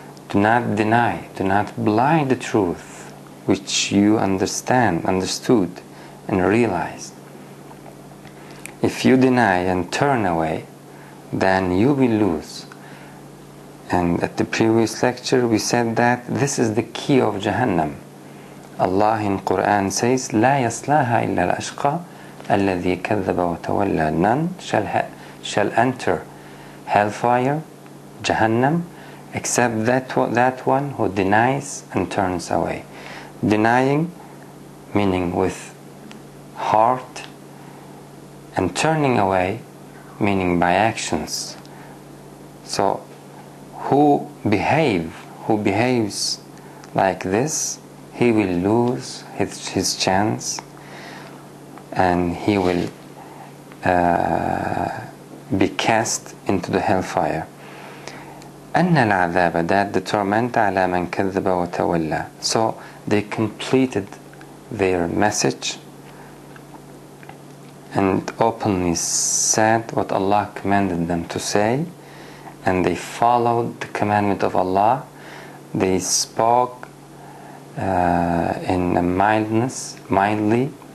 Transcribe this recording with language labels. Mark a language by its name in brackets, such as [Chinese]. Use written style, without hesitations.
[English] Do not deny, do not blind the truth which you understood and realized. If you deny and turn away, then you will lose. And at the previous lecture we said that this is the key of Jahannam. Allah in Quran says, [Arabic] لا يصلاها إلا الأشقى الذي كذب وتولى. [English] None shall enter hellfire, Jahannam, except that one who denies and turns away. Denying, meaning with heart, and turning away, meaning by actions. So who behaves like this, he will lose his chance, and he will be cast into the hellfire. [Arabic] أن العذاب, [English] that the torment, [Arabic] على من كذب وتولى. [English] So they completed their message and openly said what Allah commanded them to say, and they followed the commandment of Allah. They spoke in a mildly.